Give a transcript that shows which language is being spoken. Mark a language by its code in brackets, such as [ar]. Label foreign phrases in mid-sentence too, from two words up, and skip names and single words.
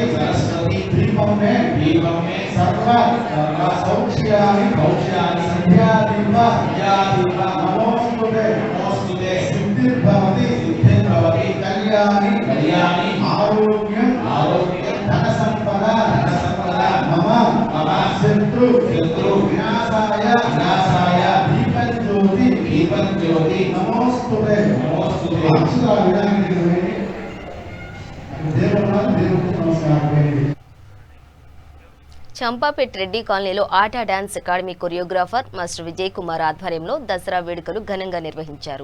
[sa] दीपम में सर्व सौख्यानि संध्या दीप नमोस्तुते सिद्धिर्भवति कल्याणी आरोग्यं धन संपदा मम शत्रु विनाशाय दीपन ज्योति नमोस्तुते [te] చంపాపేట్ రెడ్డి కాలనీలో ఆట డాన్స్ అకాడమీ కొరియోగ్రాఫర్ మాస్టర్ విజయ్ కుమార్ ఆధ్వర్యంలో దసరా వేడుకలు ఘనంగా నిర్వహించారు.